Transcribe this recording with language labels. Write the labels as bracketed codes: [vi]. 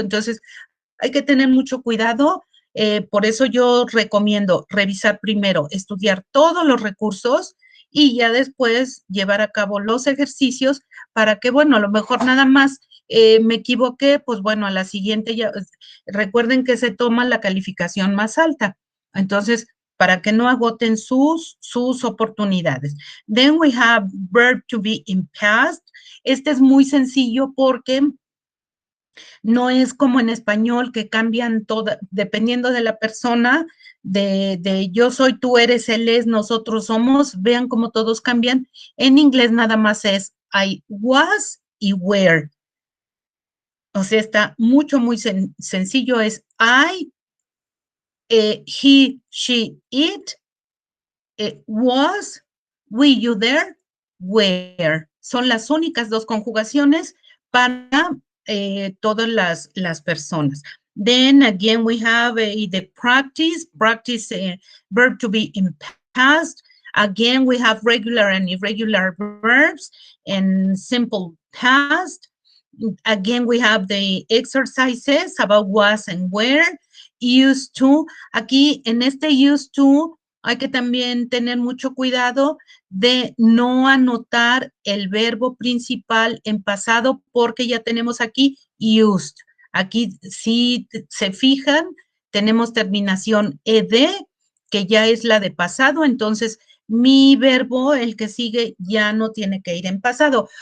[es] Entonces, hay que tener mucho cuidado. Por eso yo recomiendo revisar primero, estudiar todos los recursos y ya después llevar a cabo los ejercicios para que, bueno, a lo mejor nada más me equivoqué, pues bueno, a la siguiente ya, recuerden que se toma la calificación más alta. Entonces, para que no agoten sus oportunidades. [en] Then we have verb to be in past. [es] Este es muy sencillo porque no es como en español que cambian todo, dependiendo de la persona, de yo soy, tú eres, él es, nosotros somos. Vean cómo todos cambian. En inglés nada más es [en] I was [es] y were. O sea, está mucho, muy sencillo. [en] Es I, he, she, it, was, we, you, there, were. [es] Son las únicas 2 conjugaciones para todas las personas. [en] Then again, we have the practice, verb to be in past. Again, we have regular and irregular verbs and simple past. Again, we have the exercises about was and were, used to. [es] Aquí en este used to hay que también tener mucho cuidado de no anotar el verbo principal en pasado porque ya tenemos aquí used. Aquí, si se fijan, tenemos terminación ed, que ya es la de pasado, entonces mi verbo, el que sigue, ya no tiene que ir en pasado.